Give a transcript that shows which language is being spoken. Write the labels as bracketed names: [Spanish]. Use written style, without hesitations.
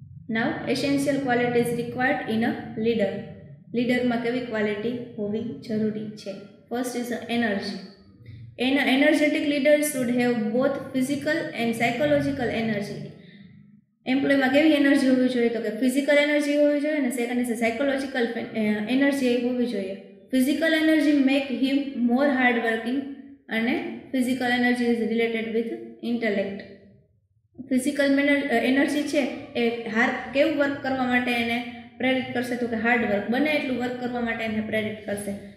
[English] Now essential qualities required in a leader. [Gujarati] લીડરમાં કેવી quality હોવી જરૂરી છે? [English] First is energy. An energetic leader should have both physical and psychological energy. [Gujarati] એમ્પ્લોયમાં કેવી energy હોવી જોઈએ તો કે ફિઝિકલ એનર્જી હોવી જોઈએ અને સેકન્ડ ઇઝ સાયકોલોજીકલ એનર્જી હોવી જોઈએ. [English] Physical energy make him more hard working અને physical energy is related with intellect. [Gujarati] Physical energy છે એ કેવું વર્ક કરવા માટે એને પ્રેરિત કરશે તો કે હાર્ડ વર્ક, બને એટલું વર્ક કરવા માટે એને પ્રેરિત કરશે.